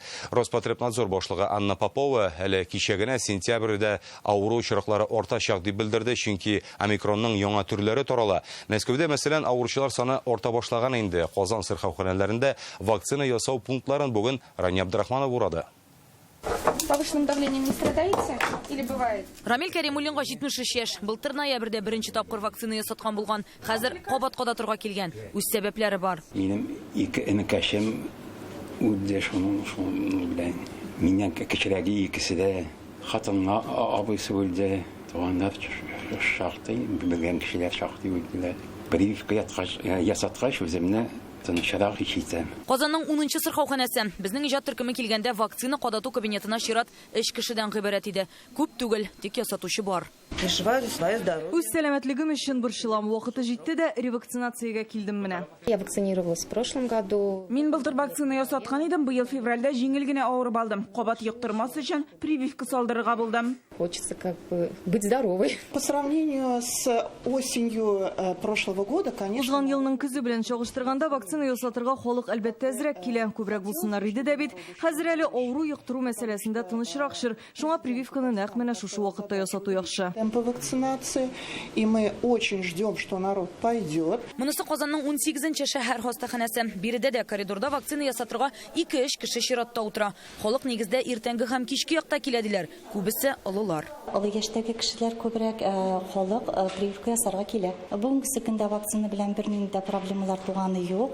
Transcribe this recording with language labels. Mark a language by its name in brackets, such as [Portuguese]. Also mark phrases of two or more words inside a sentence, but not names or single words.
[Tatar] Роспотребнадзор башлыгы Анна Попова әле кичәгенә сентябрьдә авыру очраклары артачак дип белдерде, чөнки омикронның яңа төрләре тарала. Мәскәүдә мәсәлән авыручылар саны арта башлаган инде. Казан сырхауханәләрендә вакцина ясау пунктларын бүген Рания Абдрахманова урады. [Russian] Повышенным давлением не страдаете или бывает? [Tatar] Рамил Кәримуллинга 73 яшь. Былтыр ноябрьдә беренче тапкыр вакцина ясаткан булган. Хәзер кабат-када торга килгән. Үз сәбәпләре бар. Минем 2 энекәшем үдә шуның белән. Миннән кечерәге икесе дә хатынга абыйсы үлде. Туганнар шактый, белгән кешеләр шактый үлделәр. Прививка ясаткач үземне тынычрак хис итәм. Казанның 10-нчы сырхауханәсе. Безнең иҗат төркеме килгәндә вакцина кадату кабинетына чират 3 кешедән гыйбарәт иде. Күп түгел, тик ясатучы бар. Үз сәламәтлегем өчен борчылам. Вакыты җитте дә ревакцинациягә килдем менә. [Russian] Я вакцинировалась в прошлом году. [Tatar] Мин былтыр вакцина ясаткан идем, быел февральдә җиңел генә авырып алдым. Кабат йоктырмас өчен прививка салдырырга булдым. [Russian] Хочется как бы быть здоровой. По сравнению с осенью прошлого года, конечно... [Tatar] Узган елның көзе белән чагыштырганда вакцина ясатырга халык әлбәттә әзрәк килә. Күбрәк булсыннар иде дә бит. Хәзер әле авыру йоктыру мәсьәләсендә тынычракшыр. Шуңа прививканы нәкъ менә шушы вакытта ясату яхшы. [Russian] Темпы вакцинации, и мы очень ждем, что народ пойдет. [Tatar] Монысы Казанның 18-нче шәһәр хастаханәсе. Биредә дә коридорда вакцина ясатырга 2-3 кеше чиратта утыра. Халык нигездә иртәнге һәм кичке якта килә диләр. Күбесе олылар. Олы яшьтәге кешеләр күбрәк халык прививка ясарга килә. Бүгенге көндә вакцина белән бернинди проблемалар туганы юк.